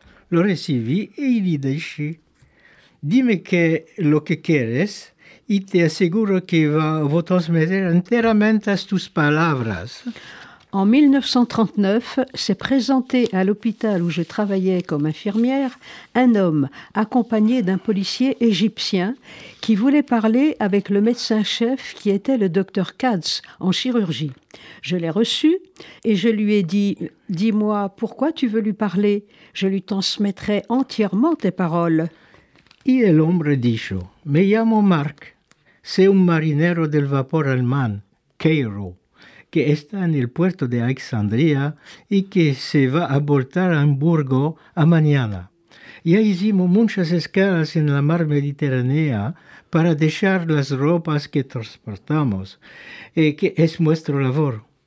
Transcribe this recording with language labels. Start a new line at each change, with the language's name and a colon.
Ladino: Lo recibí y le dije, dime lo que quieres y te aseguro que voy a transmitir enteramente tus palabras.
French: En 1939, s'est présenté à l'hôpital où je travaillais comme infirmière un homme accompagné d'un policier égyptien qui voulait parler avec le médecin-chef qui était le docteur Katz en chirurgie. Je l'ai reçu et je lui ai dit « Dis-moi, pourquoi tu veux lui parler ? Je lui transmettrai entièrement tes paroles. »
Ladino: Y el hombre dijo, me llamo Mark, soy un marinero del vapor alemán, Cairo, que está en el puerto de Alexandria y que se va a voltar a Hamburgo a mañana. Ya hicimos muchas escalas en la mar Mediterránea para dejar las ropas que transportamos, que es nuestra labor.